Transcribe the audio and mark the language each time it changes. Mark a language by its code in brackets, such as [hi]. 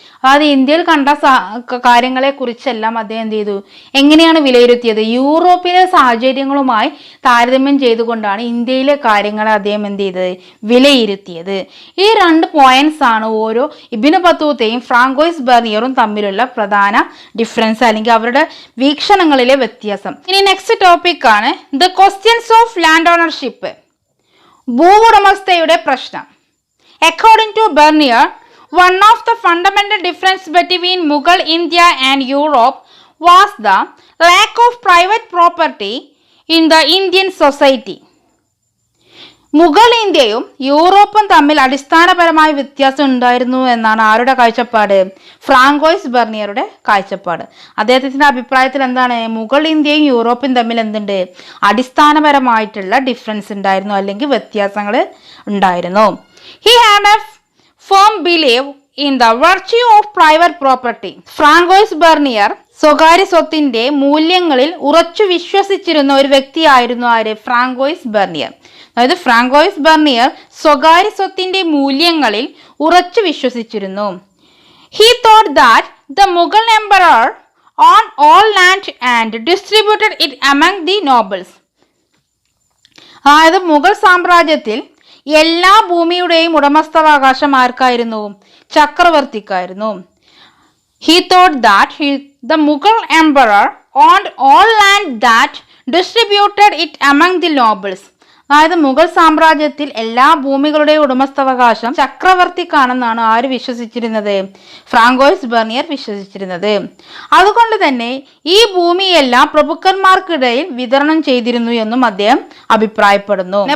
[ml] അതായത് ഇന്ത്യയിൽ കണ്ട കാര്യങ്ങളെ കുറിച്ചെല്ലാം അദ്ദേഹം എന്ത് ചെയ്തു, എങ്ങനെയാണ് വിലയിരുത്തിയത്, യൂറോപ്പിലെ സാഹചര്യങ്ങളുമായി താരതമ്യം ചെയ്തുകൊണ്ടാണ് ഇന്ത്യയിലെ കാര്യങ്ങളെ അദ്ദേഹം എന്ത് ചെയ്തത്, വിലയിരുത്തിയത്. ഈ 2 പോയിന്റ്സ് ആണ് ഓരോ ഇബ്നു ബത്തൂത്തയും ഫ്രാങ്കോയിസ് ബെർണിയറും തമ്മിലുള്ള പ്രധാന ഡിഫറൻസ് അല്ലെങ്കിൽ അവരുടെ വീക്ഷണങ്ങളിലെ വ്യത്യാസം. [en] ഇനി next topic ആണ് the questions of land ownership, [ml] ഭൂവുടമസ്ഥയുടെ പ്രശ്നം. [en] According to Bernier, one of the fundamental difference between Mughal India and Europe was the lack of private property in the Indian society. [ml] Mughal ഇന്ത്യയും യൂറോപ്പും തമ്മിൽ അടിസ്ഥാനപരമായ വ്യത്യാസം ഉണ്ടായിരുന്നു എന്നാണ് ആരുടെ കാഴ്ചപ്പാട്, ഫ്രാങ്കോയിസ് ബെർണിയറുടെ കാഴ്ചപ്പാട്. അദ്ദേഹത്തിന്റെ അഭിപ്രായത്തിൽ എന്താണ്, മുഗൾ ഇന്ത്യയും യൂറോപ്പും തമ്മിൽ എന്തുണ്ട്, അടിസ്ഥാനപരമായിട്ടുള്ള ഡിഫറൻസ് ഉണ്ടായിരുന്നു അല്ലെങ്കിൽ വ്യത്യാസങ്ങൾ ഉണ്ടായിരുന്നു. [en] He had a firm belief in the virtue of private property. [ml] Francois vernier സ്വകാര്യ സ്വത്തിന്റെ മൂല്യങ്ങളിൽ ഉറച്ചു വിശ്വസിച്ചിരുന്ന ഒരു വ്യക്തിയായിരുന്നു ആര്, ഫ്രാങ്കോയിസ് ബെർണിയർ. അതായത് ഫ്രാങ്കോയിസ് ബെർണിയർ സ്വകാര്യ സ്വത്തിന്റെ മൂല്യങ്ങളിൽ ഉറച്ചു വിശ്വസിച്ചിരുന്നു. [en] He thought that the Mughal emperor owned all land and distributed it among the nobles. [ml] അതായത് മുഗൾ സാമ്രാജ്യത്തിൽ എല്ലാ ഭൂമിയുടെയും ഉടമസ്ഥാവകാശം ആർക്കായിരുന്നു, ചക്രവർത്തിക്കായിരുന്നു. [en] He thought that the Mughal emperor owned all land that distributed it among the nobles. [ml] അതായത് മുഗൾ സാമ്രാജ്യത്തിൽ എല്ലാ ഭൂമികളുടെയും ഉടമസ്ഥാവകാശം ചക്രവർത്തിക്കാണെന്നാണ് ആര് വിശ്വസിച്ചിരുന്നത്, ഫ്രാങ്കോയിസ് ബെർണിയർ വിശ്വസിച്ചിരുന്നത്. അതുകൊണ്ട് തന്നെ ഈ ഭൂമിയെല്ലാം പ്രഭുക്കന്മാർക്കിടയിൽ വിതരണം ചെയ്തിരുന്നു എന്നും അദ്ദേഹം അഭിപ്രായപ്പെടുന്നു.